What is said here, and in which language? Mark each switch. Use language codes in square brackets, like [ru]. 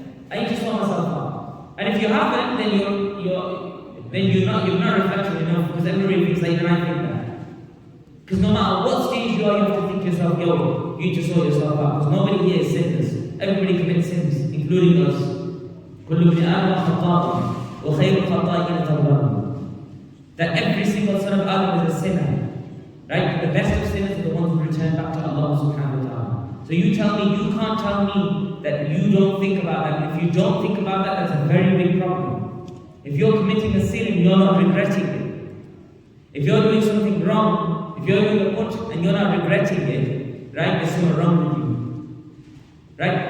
[en] I need to sort myself out. And if you haven't, then you've not reflected enough, because everybody thinks like, I think that. Because no matter what stage you are, you have to think to yourself, yo, you need to sort yourself out. Because nobody here is sinless. Everybody commits sins, including us. [ar] كل ابن آدم خطاء وخير الخطائين توابون. [en] That every single son of Adam is a sinner. Right? The best of sinners are the ones who return back to Allah subhanahu wa ta'ala. So you can't tell me that you don't think about that. If you don't think about that, that's a very big problem. If you're committing a sin and you're not regretting it, if you're doing something wrong, if you're doing a put and you're not regretting it, right, there's something wrong with you. Right?